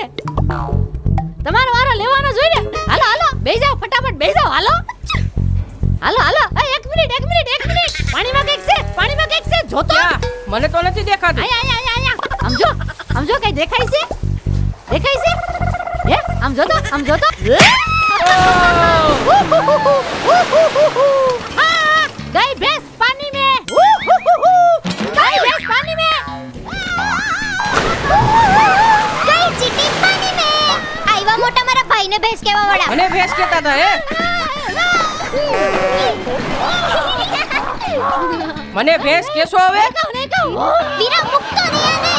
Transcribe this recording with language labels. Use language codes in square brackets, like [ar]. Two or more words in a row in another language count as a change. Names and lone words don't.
[gu] તમારો વારો લેવાનો જ હોય ને. હાલો હાલો બેસી જાઓ, ફટાફટ બેસી જાઓ. હાલો હાલો હાલો. એક મિનિટ પાણીમાં કંઈક છે, પાણીમાં કંઈક છે. જોતો ક્યાં? મને તો નથી દેખાતું. આયા સમજો સમજો કઈ દેખાય છે? દેખાય છે? હે આમ જોતો [hi] गाय भैंस पानी में गाय भैंस पानी में [gu] કઈ ચીટી પાણી મે આઈવા મોટા મારા ભાઈને ભેંસ કેવા વડા મને ભેંસ કહેતા હતા હે. મને ભેંસ કેશો હવે? વીરા મુક્તો નહીં આને